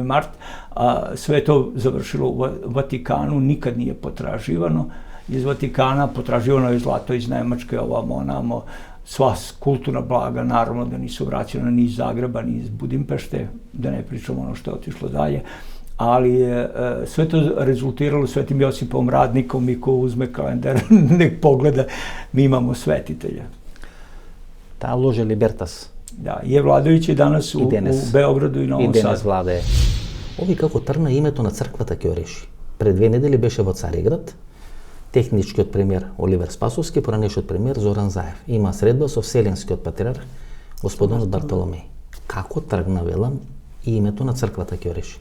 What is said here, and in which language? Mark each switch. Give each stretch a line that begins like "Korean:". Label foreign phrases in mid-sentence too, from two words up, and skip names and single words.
Serbian: mart, sve to završilo u Vatikanu, nikad nije potraživano iz Vatikana, potraživano je zlato iz Nemačke, ovamo, onamo, sva kulturna blaga, naravno da nisu vraćena ni iz Zagreba, ni iz Budimpešte, da ne pričamo ono što je otišlo dalje, ali je sve to rezultiralo Svetim Josipom Radnikom i ko uzme kalendar, nek pogleda, mi imamo svetitelja. Ta loža Libertas. Da, je vladajući danas u Beogradu i Novom Sadu.
Macedonian: И денес владее. Ови како тргна името на црквата ќе реши. Пред 2 недели беше во Цариград. Техничкиот премиер Оливер Спасовски, поранешниот премиер Зоран Заев. Има средба со Вселенскиот патриарх господин Бартоломеј. Како тргна, велам, и името на црквата ќе реши?